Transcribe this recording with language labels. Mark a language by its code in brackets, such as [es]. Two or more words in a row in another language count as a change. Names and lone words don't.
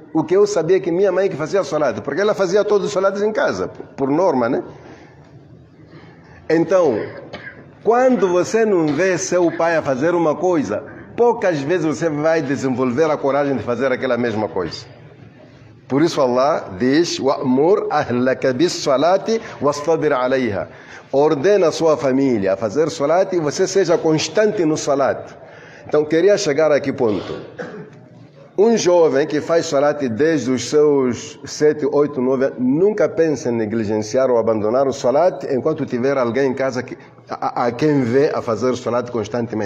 [pt] O que eu sabia é que minha mãe que fazia salat, porque ela fazia todos os salates em casa, por norma, né? Então, quando você não vê seu pai a fazer uma coisa, poucas vezes você vai desenvolver a coragem de fazer aquela mesma coisa. Por isso Allah diz: [ar] "وأمر أهلك بالصلاة واصطبر عليها." [pt] Ordena a sua família a fazer salat e você seja constante no salat. Então, queria chegar a que ponto? Um jovem que faz salat desde os seus 7, 8, 9 anos, nunca pensa em negligenciar ou abandonar o salat enquanto tiver alguém em casa a quem vê a fazer salat constantemente.